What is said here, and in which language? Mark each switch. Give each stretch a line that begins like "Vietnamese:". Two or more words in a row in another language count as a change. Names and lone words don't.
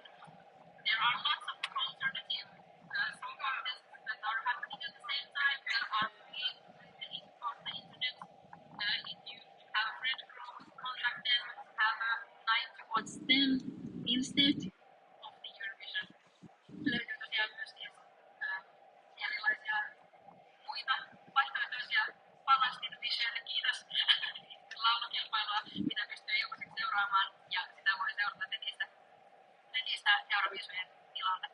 English: There are lots of alternative song contests that are happening at the same time that are free on the internet. If you have a friend group, contact them, have a night to watch them instead of the Eurovision.
Finnish: Löytyy tosiaan myös erilaisia muita vaihtoehtoisia Palestina-Michelle, kiitos, laulukilpailua, mitä pystyy ilmaiseksi seuraamaan, ja sitä voi seurata netistä Euroviisujen tilalta.